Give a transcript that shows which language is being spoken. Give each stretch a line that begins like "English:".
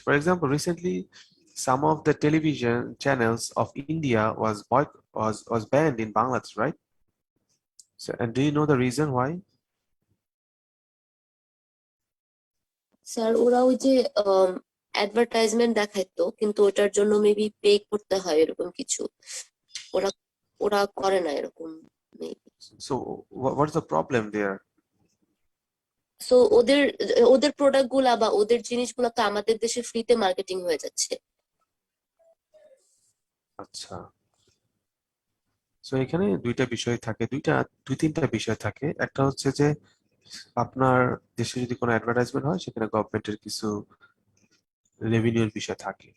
English: For example, recently some of the television channels of India was banned in Bangladesh, right? So, and do you know the reason why?
Bangla: Sir ওরা ওই যে advertisement দেখাইতো, কিন্তু ওটার জন্য maybe pay করতে হয় এরকম কিছু। ওরা ওরা করে না এরকম maybe.
English: So what's the problem there?
Bangla: So ওদের ওদের প্রোডাক্ট গুলা বা ওদের জিনিসগুলা তো আমাদের দেশে ফ্রিতে মার্কেটিং হয়ে যাচ্ছে। আচ্ছা, সো এখানে দুই তিনটা বিষয় থাকে। একটা হচ্ছে যে আপনার দেশে যদি কোনো অ্যাডভার্টাইজমেন্ট হয়, সেখানে গভর্নমেন্টের কিছু রেভিনিউর বিষয় থাকে।